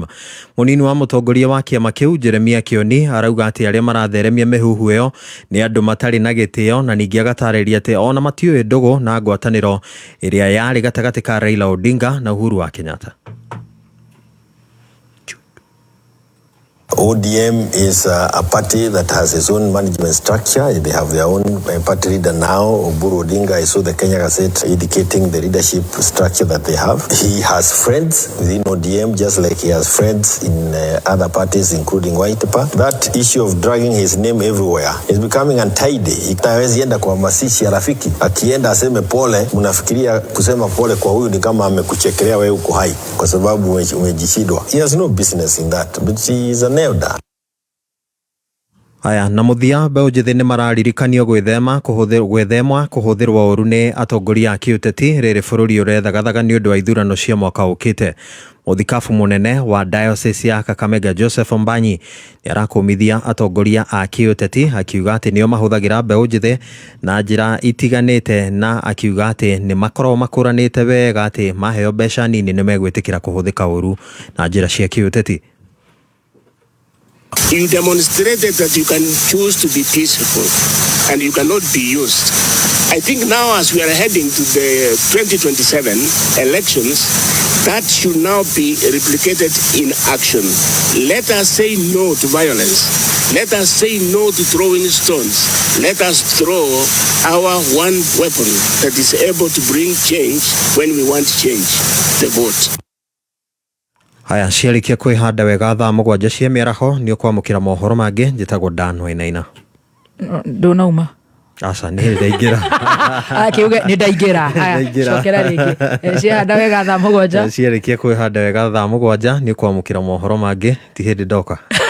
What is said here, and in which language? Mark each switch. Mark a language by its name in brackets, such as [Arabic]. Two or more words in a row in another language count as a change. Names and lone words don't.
[Kikuyu] Mũnini wa mũtongoria wa kĩama kĩu Jeremia Kioni arauga atĩ arĩa maratheremia mĩhuhu ĩyo nĩ andũ matarĩ na gĩtĩo, na ningĩ agatarĩria atĩ ona matiũĩ ndũgũ na ngwatanĩro ĩrĩa yarĩ gatagatĩ ka Raila Odinga na Uhuru wa Kenyatta. [English] ODM is a party that has its own management structure. They have their own party leader now. Oburu Odinga, I saw the Kenya Gazette indicating the leadership structure that they have. He has friends within ODM, just like he has friends in other parties, including Waitipa. That issue of dragging his name everywhere is becoming untidy. [Swahili] Hawezi enda kwa masishi ya rafiki. Akienda aseme pole, unafikiria kusema pole kwa huyu ni kama amekuchekelea wewe uko hai kwa sababu umejishindwa. [English] He has no business in that, but he is an elder. [Kikuyu] Aya, na muthia mbeũ njĩthĩ nĩ mararirikanio gwĩthema kũhũthĩrwo ũru nĩ atongoria a kĩũteti rĩrĩ bũrũri ũrethagathaga nĩ ũndũ wa ithurano cia mwaka ũkĩte. Mũthikabu mũnene wa Diocese ya Kakamega Joseph Mbanyi nĩ arakũmithia atongoria a kĩũteti akiuga atĩ nĩo mahũthagĩra mbeũ njĩthĩ na njĩra itiganĩte na akiuga atĩ nĩ makoragwo makũranĩte wega atĩ maheo mbeca nini nĩ megwĩtĩkĩra kũhũthĩka ũru na njĩra cia kĩũteti. [English] You demonstrated that you can choose to be peaceful and you cannot be used. I think now as we are heading to the 2027 elections, that should now be replicated in action. Let us say no to violence. Let us say no to throwing stones. Let us throw our one weapon that is able to bring change when we want change, the vote. [Kikuyu] Haya, ciarikia kwĩhanda wega thaa 7 cia mĩaraho nĩ ũkwamũkĩra mohoro mangĩ njĩtagwo Dan Wainaina. Ndũnauma. Aca nĩ ndaingĩra. Akiuga nĩ ndaingĩra. Cokera rĩngĩ. Ciahanda wega thaa 7. Ciarikia kwĩhanda wega thaa 7 nĩ ũkwamũkĩra mohoro mangĩ ti hĩndĩ ndoka.